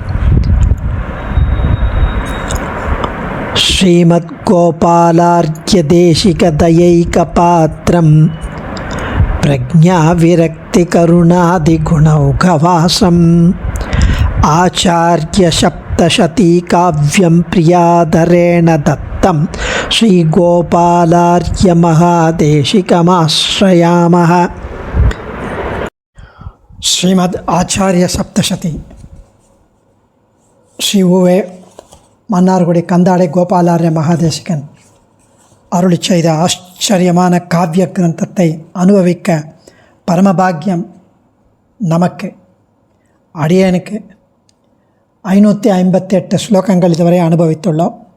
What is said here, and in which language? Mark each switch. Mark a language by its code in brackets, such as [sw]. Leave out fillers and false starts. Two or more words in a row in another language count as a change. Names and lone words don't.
[sa] श्रीमद्गोपालार्घ्यदेशिकदयैकपात्रं प्रज्ञाविरक्तिकरुणादिगुणौघवासम् आचार्यसप्तशतीकाव्यं प्रियाधरेण दत्तं श्रीगोपालार्घ्यमहादेशिकमाश्रयामः। श्रीमद् आचार्य सप्तशती श्री उवे [ta] மன்னார்குடி கந்தாடை கோபாலார்ய மகாதேசிகன் அருளி செய்த ஆச்சரியமான காவிய கிரந்தத்தை அனுபவிக்க பரமபாக்கியம் நமக்கு. அடியனுக்கு 558 ஸ்லோகங்கள் இதுவரை அனுபவித்துள்ளோம்.